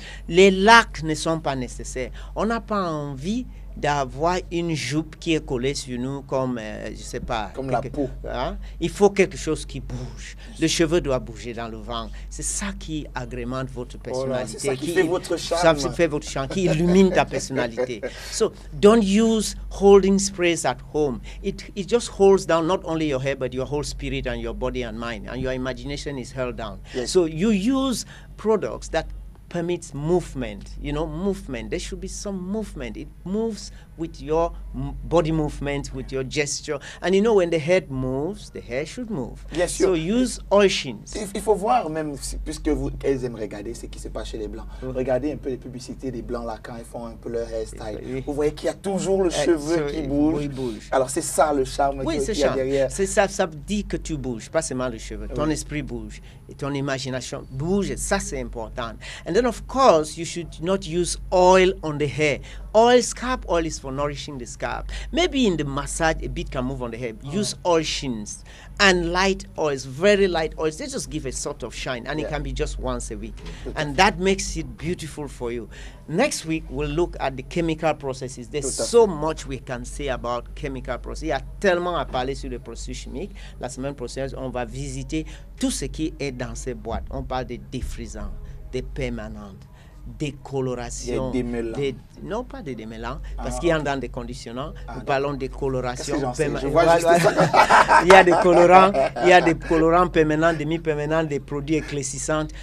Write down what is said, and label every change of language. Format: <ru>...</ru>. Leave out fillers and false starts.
<fr>Les lacs ne sont pas nécessaires. On n'a pas envie d'avoir une jupe qui est collée sur nous comme, je sais pas... Comme la peau. Hein? Il faut quelque chose qui bouge. Le cheveu doit bouger dans le vent. C'est ça qui agrémente votre personnalité. C'est ça qui fait votre charme. Ça fait votre charme, qui illumine ta personnalité.</fr> <en>So, don't use holding sprays at home. It just holds down not only your hair, but your whole spirit and your body and mind. And your imagination is held down. So you use products that permits movement, you know, movement. There should be some movement. It moves with your body movement, with your gesture. And you know, when the head moves, the hair should move.</en> <fr>Bien sûr.</fr> <en>So use oil shins.</en> <fr>Il faut voir même, puisque elles aiment regarder ce qui se passe chez les Blancs. Regardez un peu les publicités des Blancs là, quand ils font un peu leur hairstyle. Oui. Vous voyez qu'il y a toujours le cheveu qui bouge. Oui, bouge. Alors c'est ça le charme Oui, qu'il y a derrière. C'est ça, ça dit que tu bouges, pas seulement le cheveu. Ton esprit bouge et ton imagination bouge. Et ça, c'est important.</fr> <en>And then, of course, you should not use oil on the hair. Oil, scalp oil is for nourishing the scalp. Maybe in the massage, a bit can move on the hair. Use oil shins and light oils, very light oils. They just give a sort of shine, and it can be just once a week. And that makes it beautiful for you. Next week, we'll look at the chemical processes. There's so much we can say about chemical processes.</en> <fr>Il y a tellement à parler sur les processus chimiques. La semaine prochaine, on va visiter tout ce qui est dans ces boîtes. On parle des défrisants, des permanentes, des colorations, non pas des démêlants, parce qu'il y a dans des conditionnants. Nous parlons des colorations permanentes. Il y a des colorants permanents, demi-permanents, des produits éclaircissants.</fr>